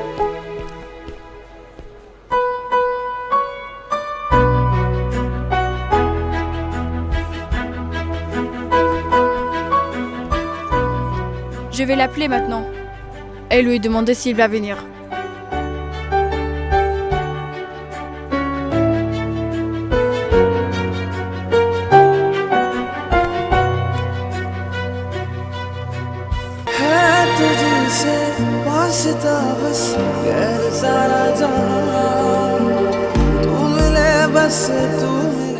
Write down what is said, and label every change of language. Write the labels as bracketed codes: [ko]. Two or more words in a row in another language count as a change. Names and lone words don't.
[fr] Je vais l'appeler maintenant et lui demander s'il va venir. [hi] तुझसे वास्ता बस गैर सारा जहां तू मिले बस तू